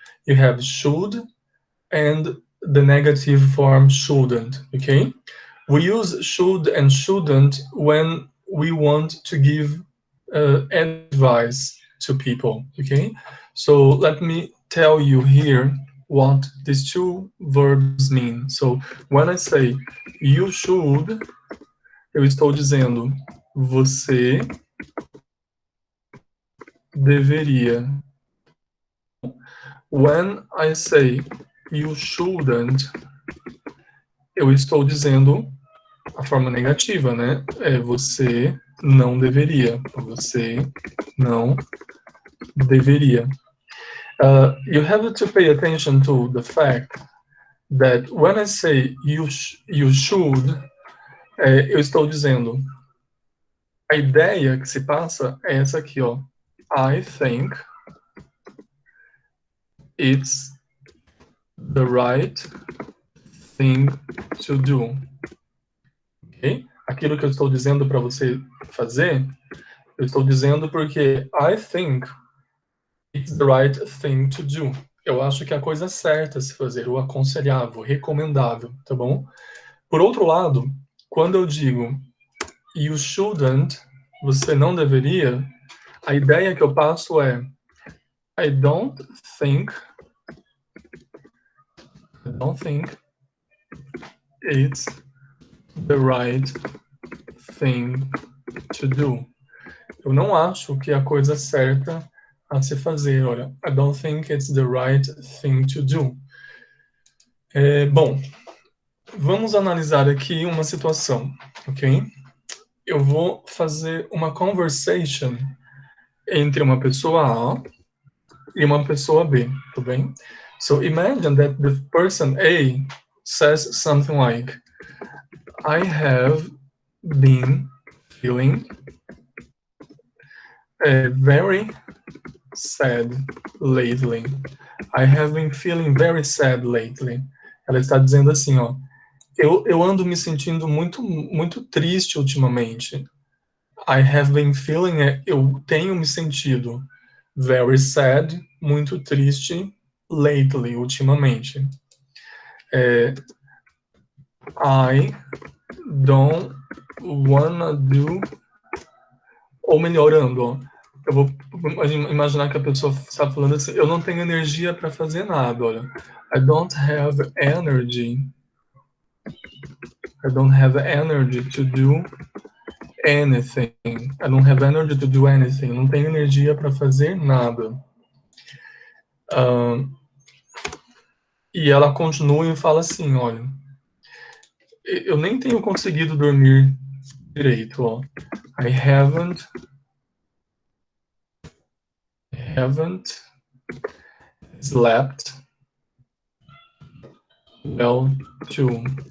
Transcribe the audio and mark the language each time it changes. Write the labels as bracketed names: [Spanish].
[English] You have should and the negative form shouldn't. Okay, we use should and shouldn't when we want to give advice to people. Okay, so let me tell you here what these two verbs mean. So when I say you should, [Portuguese] eu estou dizendo você deveria. [English] When I say you shouldn't, [Portuguese] eu estou dizendo a forma negativa, né? É você não deveria. Você não deveria. [English] You have to pay attention to the fact that when I say you should, [Portuguese] eu estou dizendo a ideia que se passa é essa aqui, ó. [English] I think it's the right thing to do. Ok? [Portuguese] Aquilo que eu estou dizendo para você fazer, eu estou dizendo porque [English] I think it's the right thing to do. [Portuguese] Eu acho que é a coisa certa a se fazer, o aconselhável, recomendável, tá bom? Por outro lado, quando eu digo [English] you shouldn't, [Portuguese] você não deveria, a ideia que eu passo é [English] I don't think it's the right thing to do. [Portuguese] Eu não acho que é a coisa certa a se fazer. [English] Olha, I don't think it's the right thing to do. [Portuguese] Bom, vamos analisar aqui uma situação, ok? Eu vou fazer uma conversation entre uma pessoa A e uma pessoa B, tudo bem? [English] So imagine that the person A says something like, I have been feeling very sad lately. I have been feeling very sad lately. [Portuguese] Ela está dizendo assim, ó, eu ando me sentindo muito triste ultimamente. [English] I have been feeling, [Portuguese] eu tenho me sentido [English] very sad, [Portuguese] muito triste, [English] lately, [Portuguese] ultimamente. [English] I don't wanna do, [Portuguese] ou melhorando, ó, eu vou imaginar que a pessoa está falando assim, eu não tenho energia para fazer nada, olha. [English] I don't have energy. I don't have energy to do anything. I don't have energy to do anything. [Portuguese] Não tenho energia para fazer nada. E ela continua e fala assim, olha, eu nem tenho conseguido dormir direito, ó. [English] I haven't slept well too.